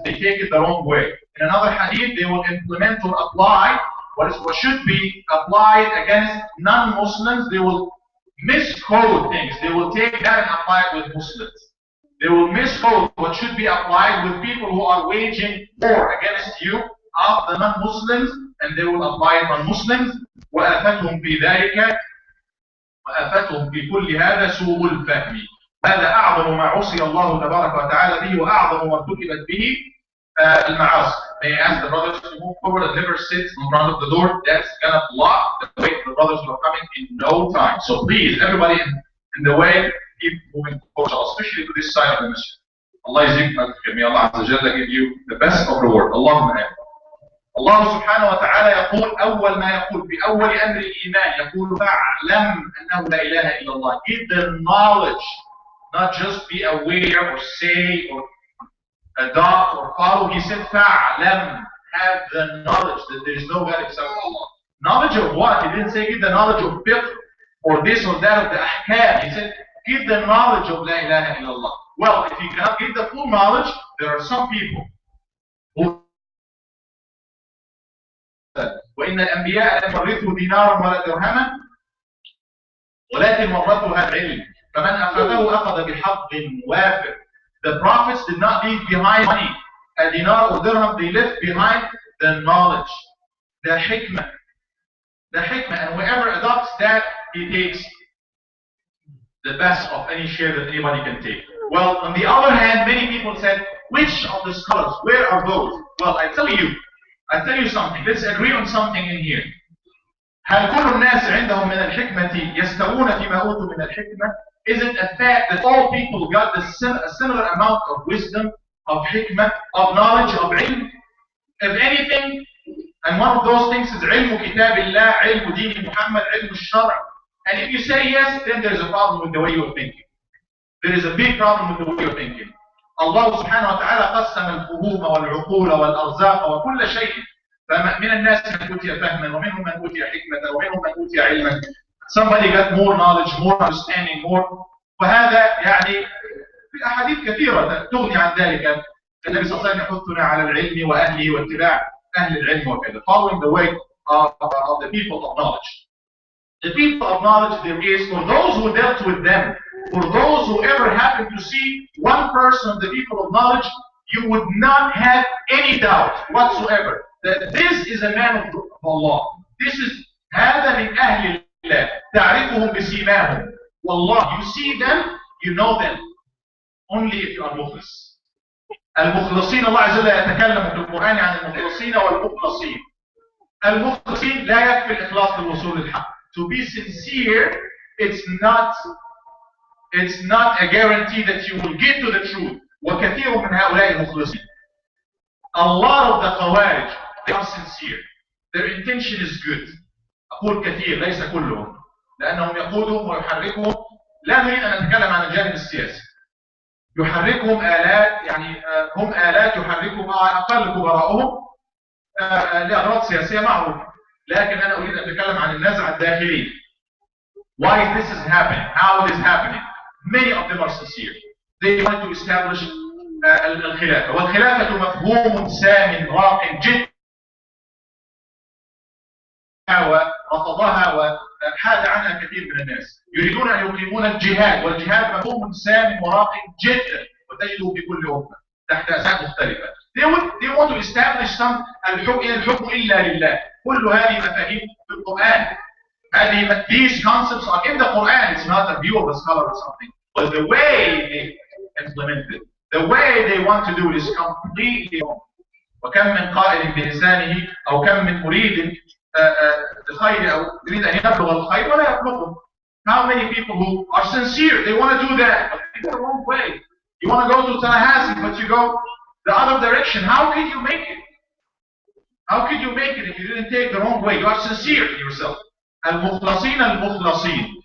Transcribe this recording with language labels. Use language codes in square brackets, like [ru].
[en] They take it the wrong way. In another hadith, they will implement or apply what should be applied against non-Muslims. They will misquote things. They will take that and apply it with Muslims. They will misquote what should be applied with people who are waging war against you of the non-Muslims, and they will apply it on Muslims. [ar] وآفتهم في ذلك وآفتهم في كل هذا سوء الفهم. هذا أعظم ما عصي الله تبارك وتعالى به وأعظم ما ارتكبت به المعاصي. [en] May I ask the brothers to move forward and never sit in front of the door. That's gonna block the way the brothers who are coming in no time. So please, everybody in the way, keep moving forward, especially to this side of the masjid. Allah yazidkum. May Allah Azza wa Jalla give you the best of reward. Allahumma amin. [ar] Allah subhanahu wa ta'ala يقول أول ما يقول في أول أمر الإيمان يقول فاعلم أنه لا إله إلا الله. [en] Get the knowledge, not just be aware or say or adopt or follow. He said فاعلم, have the knowledge that there is no God except Allah. Knowledge of what? He didn't say get the knowledge of fiqh or this or that of the ahkam. He said get the knowledge of La ilaha illallah. Well, if you cannot get the full knowledge, there are some people who [ar] وإن الأنبياء لم يورثوا دينارا ولا درهما ولكن ورثوها العلم فمن أخذه أخذ بحظ وافر. [en] The prophets did not leave behind money, a dinar or dirham. They left behind the knowledge, the hikmah, and whoever adopts that, he takes the best of any share that anybody can take. Well, on the other hand, many people said, which of the scholars, where are those? Well, I tell you something. Let's agree on something in here. [ar] هل كل الناس عندهم من الحكمة يستوون فيما أوتوا من الحكمة? [en] Is it a fact that all people got a similar amount of wisdom, of hikmah, of knowledge, of ilm? If anything, and one of those things is [ar] علم كتاب الله, علم دين محمد, علم الشرع. [en] And if you say yes, then there's a problem with the way you're thinking. There is a big problem with the way you're thinking. [ar] Allah subhanahu wa ta'ala قسم الفهوم والعقول والأرزاق وكل شيء. فمن الناس من أوتي فهما ومنهم من أوتي حكمة ومنهم من أوتي علما. [en] Somebody got more knowledge, more understanding, more. [ar] وهذا يعني في أحاديث كثيرة تغني عن ذلك. النبي صلى الله عليه وسلم يحثنا على العلم وأهله واتباع أهل العلم وكذا. [en] Following the way of the people of knowledge. The people of knowledge, there is, for those who dealt with them, for those who ever happened to see one person of the people of knowledge, you would not have any doubt whatsoever that this is a man of Allah. This is [ar] هذا من أهل الله. تعرفهم بسيماهم. [en] والله, you see them, you know them. Only if you are مخلص. [ar] المخلصين, الله عز وجل يتكلم في القرآن عن المخلصين والمخلصين. المخلصين لا يكفي الإخلاص للوصول للحق. [en] To be sincere, it's not a guarantee that you will get to the truth. [ar] وكثير من هؤلاء المخلصين. [en] A lot of the Khawarij, they are sincere. Their intention is good. [ar] أقول كثير ليس كلهم. لأنهم يقودهم ويحركهم لا نريد أن نتكلم عن الجانب السياسي. يحركهم آلات، يعني هم آلات يحركهم أقل كبراءهم لأغراض سياسية معروفة. لكن أنا أريد أن أتكلم عن النزعة الداخلية. [en] Why this is happening? How it is happening? Many of them are sincere. They want to establish [ar] الخلافة، والخلافة مفهوم سام راق جدا ورفضها وحاد عنها كثير من الناس. يريدون أن يقيمون الجهاد، والجهاد مفهوم سام وراق جدا وتجده في كل أمة تحت أساس مختلفة. [en] They want to establish some [ar] الحكم إلا لله. كل هذه مفاهيم في القرآن. [en] These concepts are in the Quran. It's not a view of a scholar or something, but the way they implement it, the way they want to do it is completely wrong. [ar] وكم من قائل بلسانه أو كم من مريد الخير أو يريد أن يبلغ الخير ولا يبلغه. [en] How many people who are sincere, they want to do that, but they go the wrong way. You want to go to Tallahassee, but you go the other direction. How could you make it? How could you make it if you didn't take the wrong way? You are sincere in yourself. [ar] المخلصين المخلصين.